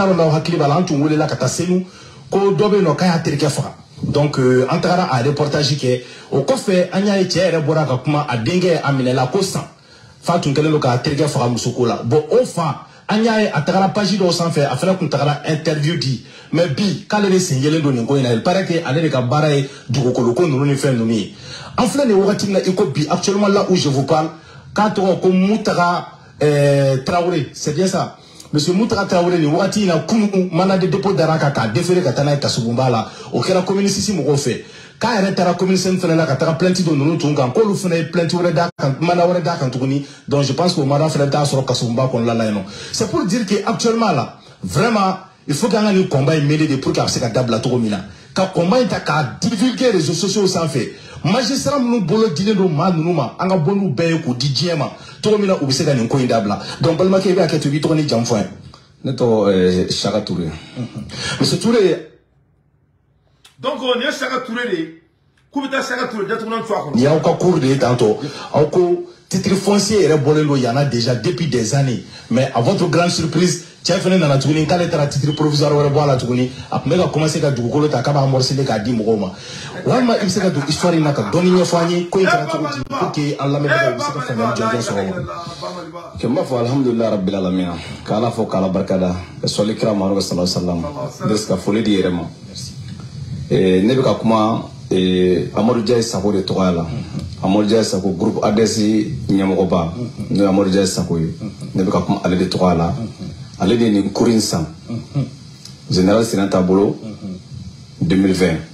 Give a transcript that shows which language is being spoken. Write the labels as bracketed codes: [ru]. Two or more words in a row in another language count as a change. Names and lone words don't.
[bm] dɔn n'aw hakili b'a la an tun welela ka taa Senu ko dɔ bɛ yen nɔ k'a y'a terikɛ faga donc an tagara a reportage kɛ o kɔfɛ an y'a ye cɛ yɛrɛ bɔra ka kuma a denkɛ a minɛla ko san fa tun kɛlen don k'a terikɛ faga muso ko la bon o fa an y'a ye a tagara page dɔw sanfɛ a fana tun tagara interview di mais bi k'ale de sen yelen don nin ko in na [fr] il paraît que [bm] ale de ka baara ye dugukolo ko ninnu ni fɛn ninnu ye an filɛ nin wagati min na i ko bi [fr] actuellement là où je vous parle [bm] k'a tɔgɔ ko Mutaga Traoré [fr] c'est bien ça monsieur [bm] Mutaga Traoré nin wagati in na kunun [fr] mandat de dépôt [bm] dara kan k'a déféré ka taa n'a ye Kasubunba la o kɛra commune 6 mɔgɔw fɛ k'a yɛrɛ taara commune 5 fana la ka taga plainte dɔ ninnu tun kan k'olu fana ye plainte wɛrɛ d'a kan mandat wɛrɛ d'a kan tuguni [fr] donc je pense que [bm] o mandat fana bɛ taa sɔrɔ Kasubunba kɔnɔna la yen nɔ [fr] c'est pour dire que actuellement là vraiment il faut [bm] qu'an ka nin combat in mêler de [fr] pour que [bm] a bɛ se ka dabila cogo min na ka combat in ta k'a divulguer [fr] réseaux sociaux [bm] sanfɛ magistrat minnu bolo dilen don maa ninnu ma an ka bɔ n'u bɛɛ ye k'u di diɲɛ ma cogo min na u bɛ se ka nin ko in dabila donc balimakɛ i bɛ hakɛ to i b'i tɔgɔ ni jamu fɔ an ye. Ne tɔgɔ Saka Touré. Monsieur Touré. Donc nin ye Saka Touré de ye k'u bɛ taa Saka Touré datugulan to a kɔnɔ. Nin y'aw ka cours de ye tantôt aw ko [fr] titre foncier [bm] yɛrɛ bɔlen don yan na [fr] déjà depuis des années mais à votre grande surprise [bm] cɛ fana nana tuguni k'ale taara [fr] titre provisoire [bm] wɛrɛ bɔ a la tuguni a tun bɛ ka commencer ka dugukolo ta k'a b'a morceler k'a di mɔgɔw ma walima i bɛ se ka don histoire in na ka dɔɔni ɲɛfɔ an ye ko in kɛra cogo di [fr] pour que [bm] an lamɛnbagaw bɛ se ka faamuyali jɔnjɔn sɔrɔ o ma. N b'a fɔ [ar] الحمد لله رب العالمين [bm] ka Ala fɔ k'Ala barikada ka sɔli kira Muhamadu [ar] صلى الله عليه وسلم [bm] de ka foli di yɛrɛ ma ne bɛ ka kuma Amadu Jayi Sako de tɔgɔya la Amadu Jayi Sako groupe ADS ɲɛmɔgɔba n'o ye Amadu Jayi Sako ye ne bɛ ka kuma ale de tɔgɔya la ale de nin cours in san général Sinata bolo 2020